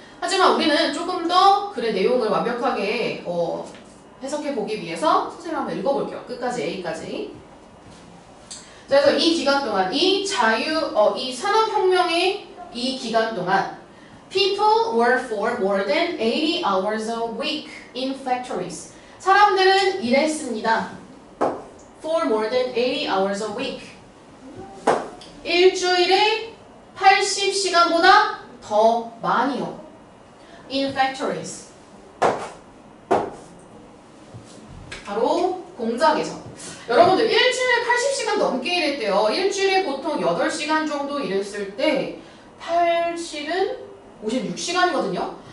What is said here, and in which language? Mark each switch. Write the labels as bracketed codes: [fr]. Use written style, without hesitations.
[ko] 하지만 우리는 조금 더 글의 내용을 완벽하게 해석해 보기 위해서 선생님 한번 읽어볼게요. 끝까지 A까지. 자, 그래서 이 기간 동안 [en] 이 산업혁명의 이 기간 동안 people work for more than 80 hours a week in factories. [ko] 사람들은 일했습니다. [en] For more than 80 hours a week. [ko] 일주일에 80시간보다 더 많이요. [en] In factories. [ko] 바로 공장에서. 여러분들 일주일에 80시간 넘게 일했대요. 일주일에 보통 8시간 정도 일했을 때 8실은 56시간이거든요.